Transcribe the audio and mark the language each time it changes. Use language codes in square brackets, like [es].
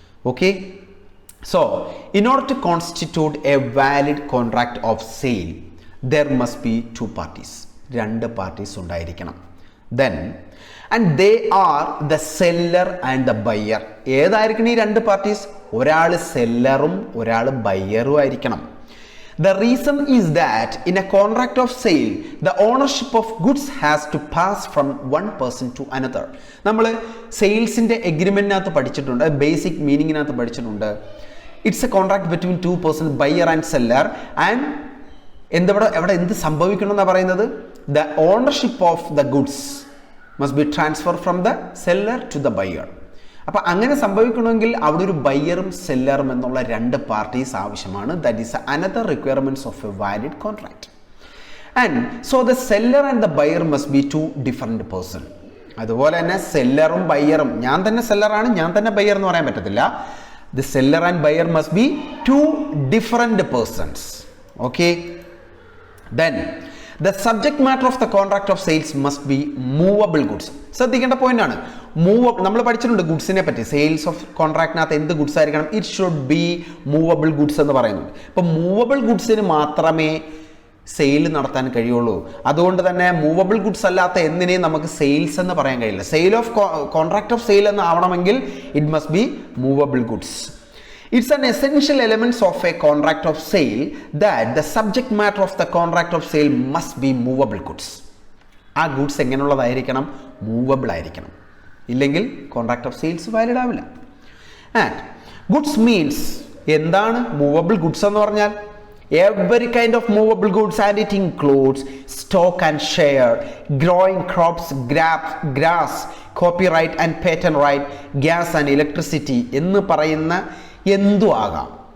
[en] Okay, so in order to constitute a valid contract of sale there must be two parties. [ml] രണ്ട് parties ഉണ്ടായിരിക്കണം. [en] Then and they are the seller and the buyer. [ml] ഏതായിരിക്കണം ഈ രണ്ട് parties? ഒരാൾ സെല്ലറും ഒരാൾ ബയ്യറും ആയിരിക്കണം. [en] The reason is that in a contract of sale, the ownership of goods has to pass from one person to another. [ml] നമ്മൾ സെയിൽസിൻ്റെ എഗ്രിമെൻറ്റിനകത്ത് പഠിച്ചിട്ടുണ്ട്, basic മീനിങ്ങിനകത്ത് പഠിച്ചിട്ടുണ്ട്. [en] It's a contract between two person, buyer and seller. And [ml] എവിടെ എന്ത് സംഭവിക്കണമെന്നാണ് പറയുന്നത്? [en] The ownership of the goods must be transfer from the seller to the buyer. [ml] അപ്പം അങ്ങനെ സംഭവിക്കണമെങ്കിൽ അവിടെ ഒരു ബയ്യറും സെല്ലറും എന്നുള്ള രണ്ട് പാർട്ടീസ് ആവശ്യമാണ്. [en] That is another requirements of a valid contract. And so the seller and the buyer must be two different person. [ml] അതുപോലെ തന്നെ സെല്ലറും ബയ്യറും, ഞാൻ തന്നെ സെല്ലറാണ് ഞാൻ തന്നെ ബയ്യർ എന്ന് പറയാൻ പറ്റത്തില്ല. [en] The seller and buyer must be two different persons. Okay, then the subject matter of the contract of sales must be movable goods. [ml] ശ്രദ്ധിക്കേണ്ട പോയിന്റ് ആണ്. നമ്മൾ പഠിച്ചിട്ടുണ്ട് ഗുഡ്സിനെ പറ്റി. സെയിൽസ് ഓഫ് കോൺട്രാക്റ്റിനകത്ത് എന്ത് ഗുഡ്സ് ആയിരിക്കണം? [en] it should be movable goods [ml] എന്ന് പറയുന്നുണ്ട്. ഇപ്പം മൂവബിൾ ഗുഡ്സിന് മാത്രമേ സെയിൽ നടത്താൻ കഴിയുള്ളൂ. അതുകൊണ്ട് തന്നെ മൂവബിൾ ഗുഡ്സ് അല്ലാത്ത എന്തിനേയും നമുക്ക് സെയിൽസ് എന്ന് പറയാൻ കഴിയില്ല. Sale of contract of sale എന്ന് ആവണമെങ്കിൽ [en] It must be movable goods. It's an essential element of a contract of sale that the subject matter of the contract of sale must be movable goods. [ml] ആ goods എങ്ങനെയുള്ളതായിരിക്കണം? Movable ആയിരിക്കണം. ഇല്ലെങ്കിൽ contract of sales valid ആവില്ല. And goods means എന്താണ് movable goods എന്ന് പറഞ്ഞാൽ? [en] Every kind of movable goods, and it includes stock and share, growing crops, grass, copyright and patent right, gas and electricity [ml] എന്ന് പറയുന്ന എന്തും ആകാം.